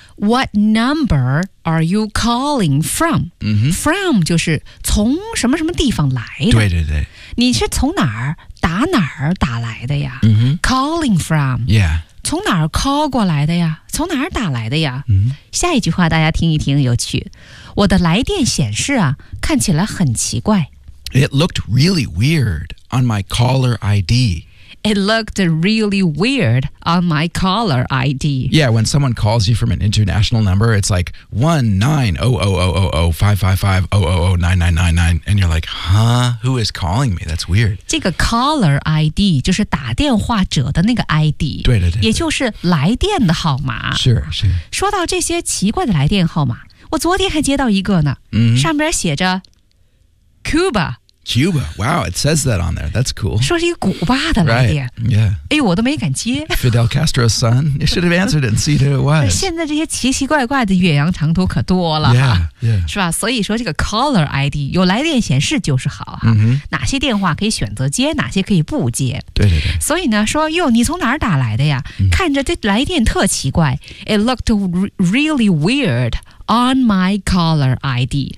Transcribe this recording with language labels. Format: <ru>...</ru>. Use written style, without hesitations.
<en>What number are you calling from?、</en> <zh>From 就是从什么什么地方来的。对对对。你是从哪儿打哪儿打来的呀、 mm-hmm.</zh> <en>Calling from. Yeah.</en> <zh>从哪儿 call 过来的呀？从哪儿打来的呀？嗯，下一句话大家听一听，有趣。我的来电显示啊，看起来很奇怪。</zh> <en>It looked really weird on my caller ID. It looked really weird on my caller ID. Yeah, when someone calls you from an international number, it's like 1-9-0-0-0-0-5-5-5-0-0-0-9-9-9-9. And you're like, huh? Who is calling me? That's weird.</en> <zh>这个 caller ID 就是打电话者的那个 ID. 对对 对。也就是来电的号码。是是。说到这些奇怪的来电号码。我昨天还接到一个呢、 mm-hmm. 上边写着 Cuba</zh> <en>Cuba, wow, it says that on there, that's cool</en> <zh>说是一个古巴的来电、</zh> <en>right. yeah.</en> <zh>哎呦我都没敢接</zh> <en>Fidel Castro's son, you should have answered it and see who it was</en> <zh>现在这些奇奇怪怪的远洋长途可多了</zh> <en>yeah, yeah.</en> <zh>是吧所以说这个 caller ID 有来电显示就是好、 mm-hmm. 哪些电话可以选择接哪些可以不接对对对所以呢说哟你从哪儿打来的呀、mm-hmm. 看着这来电特奇怪</zh> <en>It looked really weirdOn my caller ID</en>